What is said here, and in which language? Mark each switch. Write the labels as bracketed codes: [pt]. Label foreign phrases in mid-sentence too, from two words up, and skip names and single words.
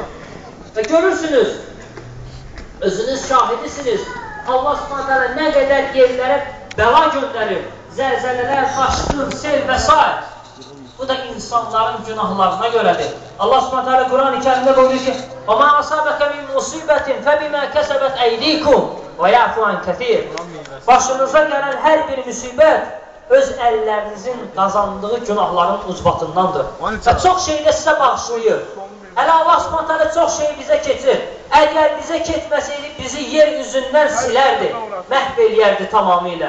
[az] Və görürsünüz, özünüz şahidisiniz, Allah subhanətə nə qədər yerlərə bəla göndərir, zəlzələlər, daşqın, sel və s. Bu da insanların günahlarına görədir. Allah subhanətə Quran-ı Kərimdə buyurur ki, [ar] وَمَا أَصَابَكَ مِنْ مُصِيبَةٍ فَبِمَا كَسَبَتْ أَيْدِيكُمْ وَيَعْفُ عَنْ كَثِيرٍ. [az] Başınıza gələn hər bir müsibət öz əllərinizin qazandığı günahların ucbatındandır. Və çox şeylə sizə bağışlayır. Hələ Allah subhanətə çox şey bizə keçir. Əgər bizə keçməsəydi, bizi yer üzündən silərdi, məhv eləyərdi tamamilə.